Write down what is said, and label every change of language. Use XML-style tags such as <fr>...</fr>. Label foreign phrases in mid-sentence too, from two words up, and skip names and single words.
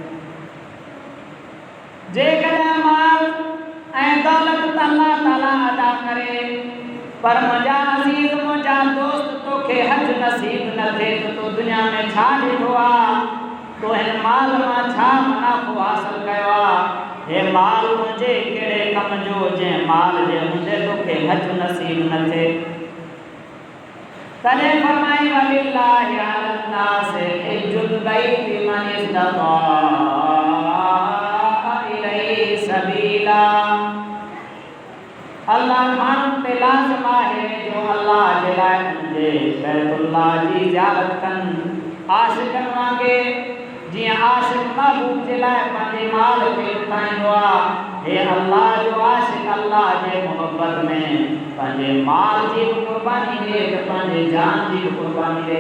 <sd>जेकॾहिं माल ऐं दौलत अल्लाह ताला अदा करे पर मुंहिंजा अज़ीज़ मुंहिंजा दोस्त तोखे हज नसीब न थिए त तूं दुनिया में छा ॾिठो आहे? तो हिन माल मां छा मुनाफ़ो हासिल कयो आहे? हे माल मुंहिंजे कहिड़े कम जो जंहिं माल जे हूंदे तोखे हज नसीब न थिए। तॾहिं फरमाई</sd> <ar>ولله على الناس حج البيت من استطاع إليه سبيلا.</ar> <sd>अल्लाह माण्हुनि ते लाज़िम आहे जो अल्लाह जे लाइ उनजे बैतुल्लाह जी ज़ियारत कनि। आशिक़नि वांगुरु जीअं आशिक़ महबूब जे लाइ पंहिंजे माल खे लुटाईंदो आहे, हे अल्लाह जो आशिक़ अल्लाह जे मोहब्बत में पंहिंजे माल जी बि क़ुर्बानी ॾिए त पंहिंजे जान जी बि क़ुर्बानी ॾिए।</sd>